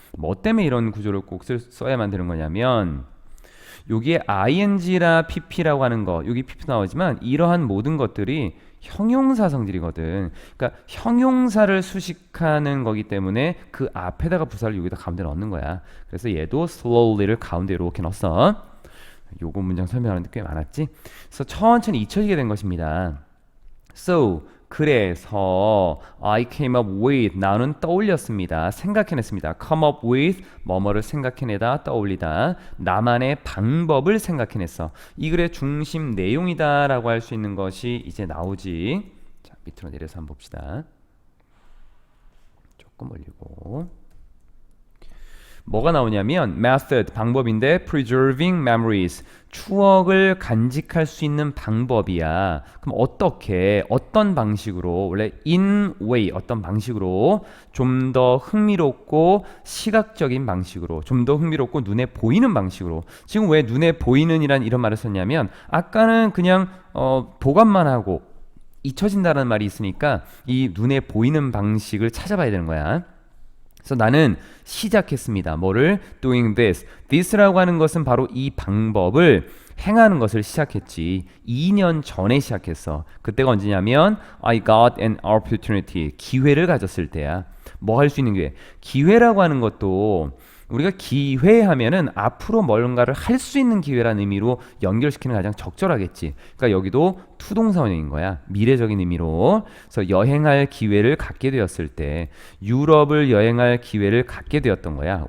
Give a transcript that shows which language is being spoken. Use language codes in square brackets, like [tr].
[ko] 뭐 때문에 이런 구조를 꼭 써야만 되는 거냐면 여기에 ing라 pp라고 하는 거 여기 pp 나오지만 이러한 모든 것들이 형용사 성질이거든. 그러니까 형용사를 수식하는 거기 때문에 그 앞에다가 부사를 여기다 가운데 넣는 거야. 그래서 얘도 slowly를 가운데 이렇게 넣었어. 요거 문장 설명하는데 꽤 많았지. 그래서 천천히 잊혀지게 된 것입니다. [en] So [ko] 그래서 [en] I came up with [ko] 나는 떠올렸습니다. 생각해냈습니다. come up with 뭐뭐를 생각해내다 떠올리다 나만의 방법을 생각해냈어. 이 글의 중심 내용이다 라고 할 수 있는 것이 이제 나오지. 자, 밑으로 내려서 한번 봅시다. 조금 올리고 뭐가 나오냐면 method 방법인데 [en] preserving memories [ko] 추억을 간직할 수 있는 방법이야. 그럼 어떤 방식으로 원래 in way 어떤 방식으로 좀 더 흥미롭고 시각적인 방식으로 좀 더 흥미롭고 눈에 보이는 방식으로 지금 왜 눈에 보이는이란 이런 말을 썼냐면 아까는 그냥 보관만 하고 잊혀진다는 말이 있으니까 이 눈에 보이는 방식을 찾아봐야 되는 거야. 그래서 나는 시작했습니다. 뭐를? [en] Doing this. [ko] This라고 하는 것은 바로 이 방법을 행하는 것을 시작했지. 2년 전에 시작했어. 그때가 언제냐면 [en] I got an opportunity. [ko] 기회를 가졌을 때야. 뭐 할 수 있는 기회? 기회라고 하는 것도 우리가 기회하면은 앞으로 뭔가를 할 수 있는 기회라는 의미로 연결시키는 가장 적절하겠지. 그러니까 여기도 투동사원형인 거야. 미래적인 의미로. 그래서 여행할 기회를 갖게 되었을 때 유럽을 여행할 기회를 갖게 되었던 거야.